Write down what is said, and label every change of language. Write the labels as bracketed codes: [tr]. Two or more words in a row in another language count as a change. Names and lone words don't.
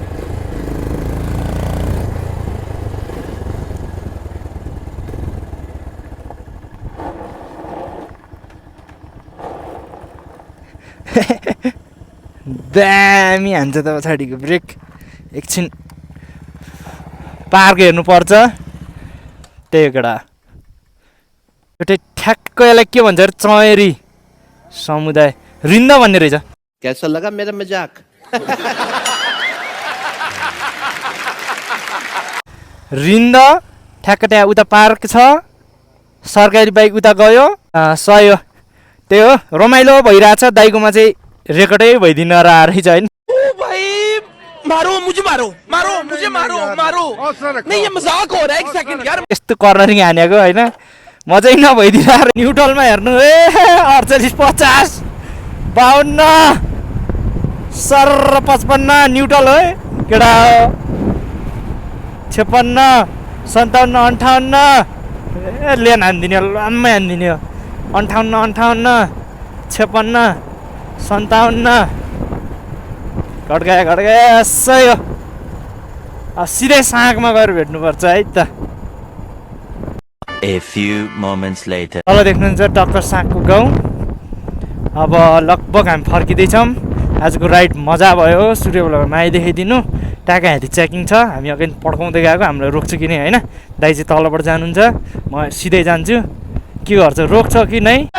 [ne] दामी हान्छ त पछाडिको ब्रेक एकछिन पार्क हेर्नुपर्छ त्यही केटा एउटा ठ्याक्क यसलाई के भन्छ अरे चयरी समुदाय रिन्द भन्ने रहेछ [hi] कैसा लगा मेरा मजाक [ne] रिन्द ठ्याक्क त्यहाँ उता पार्क छ सरकारी बाइक उता गयो सही हो त्यही हो रमाइलो भइरहेछ दाइकोमा चाहिँ रेकर्डै भइदिन रहेछ होइन [hi] मारो मुझे मारो नहीं ये मजाक हो रहा है एक सेकंड यार [ne] यस्तो कर्नरिङ हानेको होइन मजै नभइदिन न्युट्रलमा हेर्नु 48 50 52 सर 55 न्युट्रल हो केटा 56 57 58 लेन हानिदिने लामै हानिदिने हो 58 56 57 घटगाए सही हो सिधै साँकमा गएर भेट्नुपर्छ है त [en] A few moments later. [ne] तल देख्नुहुन्छ डक्टर साँकको गाउँ अब लगभग हामी फर्किँदैछौँ आजको राइड मजा भयो सूर्य ब्लगमा आइदेखाइदिनु टाका हाती चेकिङ छ हामी अघि पड्काउँदै गएको हामीलाई रोक्छ कि नै होइन दाइ चाहिँ तलबाट जानुहुन्छ म सिधै जान्छु के गर्छ रोक्छ कि नै